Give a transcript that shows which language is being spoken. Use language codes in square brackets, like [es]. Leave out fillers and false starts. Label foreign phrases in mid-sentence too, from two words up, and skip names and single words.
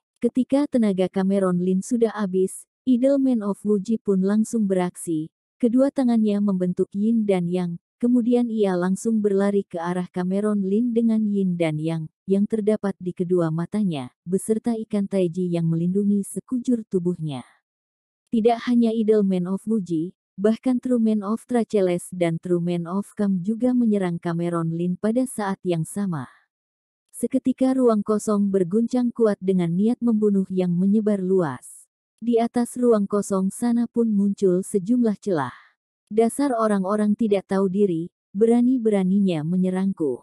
[id] Ketika tenaga Cameron Lin sudah habis, Idle Man of Wuji pun langsung beraksi, kedua tangannya membentuk Yin dan Yang. Kemudian ia langsung berlari ke arah Cameron Lin dengan Yin dan Yang, yang terdapat di kedua matanya, beserta ikan taiji yang melindungi sekujur tubuhnya. Tidak hanya Idle Man of Wuji, bahkan True Man of Tracheles dan True Man of Kam juga menyerang Cameron Lin pada saat yang sama. Seketika ruang kosong berguncang kuat dengan niat membunuh yang menyebar luas. Di atas ruang kosong sana pun muncul sejumlah celah. Dasar orang-orang tidak tahu diri, berani-beraninya menyerangku.